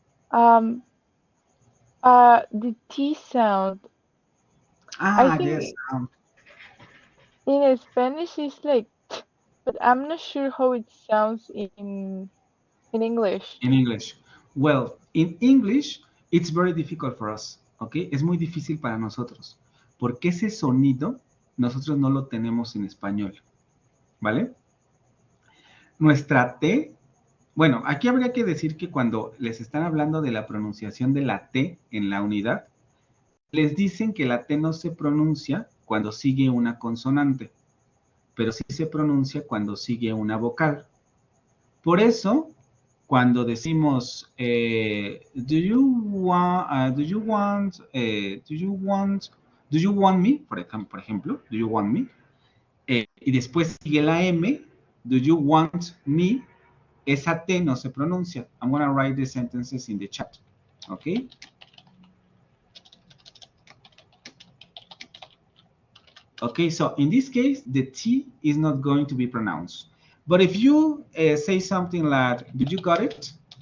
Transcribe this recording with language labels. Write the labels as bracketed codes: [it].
[en] Um, the T sound. I Yes. think in Spanish it's like, t, but I'm not sure how it sounds in English. In English. Well, in English, it's very difficult for us, ¿ok? [es] Es muy difícil para nosotros, porque ese sonido nosotros no lo tenemos en español, ¿vale? Nuestra T, bueno, aquí habría que decir que cuando les están hablando de la pronunciación de la T en la unidad, les dicen que la T no se pronuncia cuando sigue una consonante, pero sí se pronuncia cuando sigue una vocal. Por eso, cuando decimos, [en] do you want me, [es] por ejemplo, do you want me, y después sigue la M, do you want me, esa T no se pronuncia. [en] I'm going to write the sentences in the chat, okay? Okay, so in this case, the T is not going to be pronounced. But if you say something like, did you got it?